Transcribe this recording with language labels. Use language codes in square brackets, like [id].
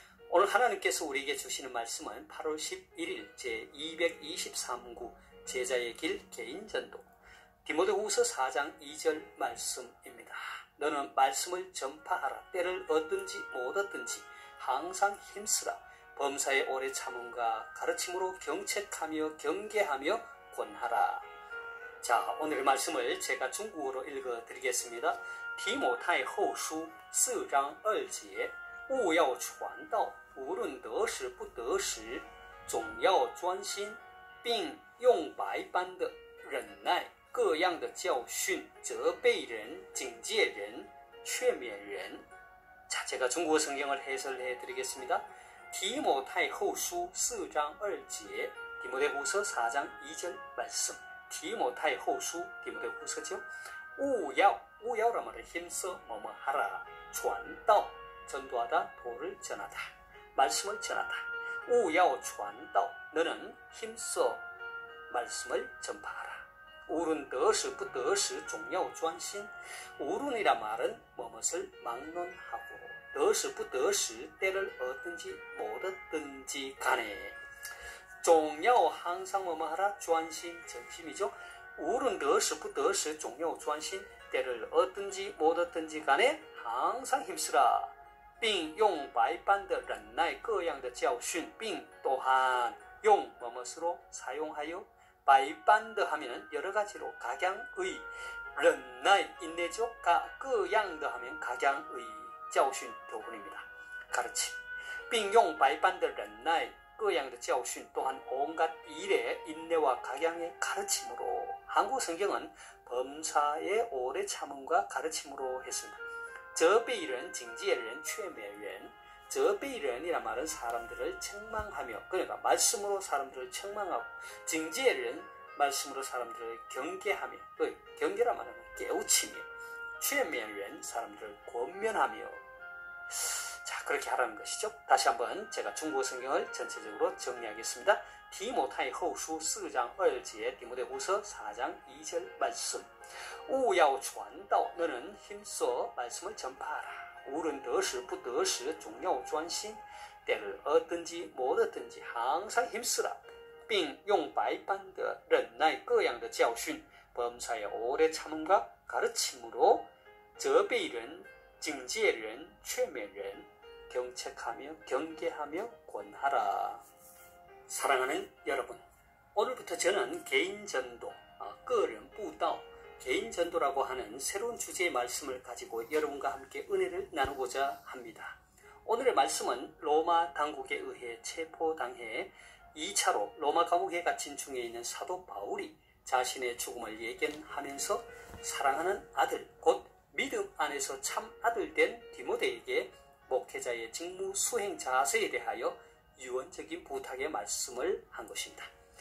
[ko] 오늘 하나님께서 우리에게 주시는 말씀은 8월 11일 제223구 제자의 길 개인전도 디모데후서 4장 2절 말씀입니다. 너는 말씀을 전파하라. 때를 얻든지 못 얻든지 항상 힘쓰라. 범사에 오래 참음과 가르침으로 경책하며 경계하며 권하라. 자, 오늘의 말씀을 제가 중국어로 읽어드리겠습니다. [zh] 提摩太后书4章2节务要传道，无论得时不得时，总要专心，并用百般的忍耐，各样的教训，责备人，警戒人，劝勉人。 [ko] 자, 제가 중국어 성경을 해설해 드리겠습니다. 디모타이후서 4장 2절, 디모데후서 4장 2절 말씀. 디모타이후서, 디모데후서죠. 우야라는 말은 힘써 뭐뭐 하라. 传道, 전도하다, 도를 전하다, 말씀을 전하다. 우야传道, 너는 힘써 말씀을 전파하라. [zh] 无论得时不得时总要专心. [ko] 우룬이란 말은 무엇을 막론하고 [zh] 得时不得时 [ko] 때를 얻든지 못 얻든지 간에 总要 항상 뭐뭐 하라. 专心 전심이죠. [zh] 无论得时不得时总要专心 [ko] 때를 얻든지 못 얻든지 간에 항상 힘쓰라. [zh] 并用百般的忍耐各样的教训 [ko] 并 또한 用 뭐뭐으로 사용하여 百般的 하면 여러 가지로 각양의 忍耐 인내죠. 各样的 하면 각양의 教训 교훈입니다. 가르침. [zh] 并用百般的忍耐各样的教训 [ko] 또한 온갖 일의 인내와 각양의 가르침으로. 한국 성경은 범사의 오래 참음과 가르침으로 했습니다. [zh] 责备人, 警戒人, 劝勉人. 责备人 [ko] 이란 말은 사람들을 책망하며, 그러니까 말씀으로 사람들을 책망하고, [zh] 警戒人, [ko] 말씀으로 사람들을 경계하며, 또 경계란 말은 깨우치며, [zh] 劝勉人, [ko] 사람들을 권면하며. 자, 그렇게 하라는 것이죠. 다시 한번 제가 중국어 성경을 전체적으로 정리하겠습니다. 디모타이후서 4장 2절, 디모데후서 4장 2절 말씀. [zh] 务要传道, [ko] 너는 힘써 말씀을 전파하라. [zh] 无论得时不得时总要专心 [ko] 때를 얻든지 못 얻든지 항상 힘쓰라. [zh] 并用百般的忍耐各样的教训 [ko] 범사에 오래 참음과 가르침으로 [zh] 责备人, 警戒人, 劝勉人, [ko] 경책하며 경계하며 권하라. 사랑하는 여러분, 오늘부터 저는 개인전도, 个人布道, 개인전도라고 하는 새로운 주제의 말씀을 가지고 여러분과 함께 은혜를 나누고자 합니다. 오늘의 말씀은 로마 당국에 의해 체포당해 2차로 로마 감옥에 갇힌 중에 있는 사도 바울이 자신의 죽음을 예견하면서 사랑하는 아들, 곧 믿음 안에서 참 아들 된 디모데에게 목회자의 직무 수행 자세에 대하여 유언적인 부탁의 말씀을 한 것입니다.